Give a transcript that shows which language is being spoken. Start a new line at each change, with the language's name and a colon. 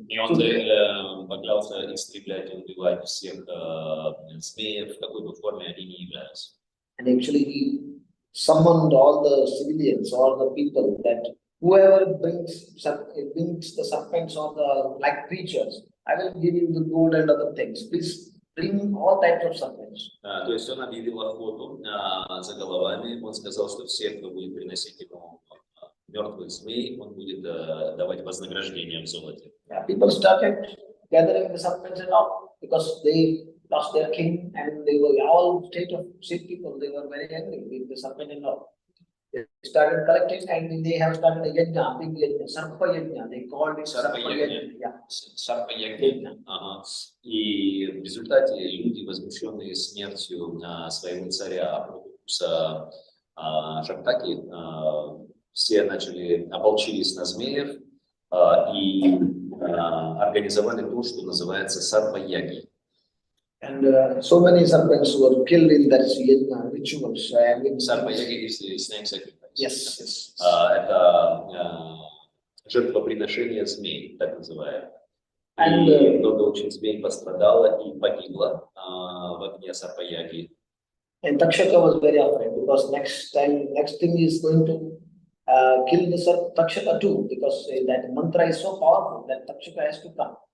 Russian: И он поклялся истреблять и убивать всех змеев, в какой бы форме они ни являлись.
English: And actually he summoned all the civilians, all the people, that whoever brings the serpents or the like creatures, I will give you the gold and other things. Please bring all types of serpents.
Russian: То есть он объявил охоту за головами. Он сказал, что все, кто будет приносить ему мертвых змей, он будет давать вознаграждение в золоте.
English: Yeah, people started gathering the serpents and all because they lost their king and they were all state people. They were very angry with the serpent and all. They started collecting and they have started a yajna, big yajna, sarpa yajna. They called it sarpa yajna. Yeah. Sarpa yajna.
Russian: И в результате люди, возмущенные смертью своего царя Шактаки, все ополчились на змеев и организовали то, что называется сарпа-яги.
English: And so many serpents were killed in that yajna rituals. Сарпа-яги is the snake sacrifice. Yes.
Russian: Это жертвоприношение змей, так называемое. И много очень змей пострадало и погибло в огне сарпа-яги.
English: And Takshaka was very afraid because next thing is going to kill the Takshaka too, because that mantra is so powerful that Takshaka has to come.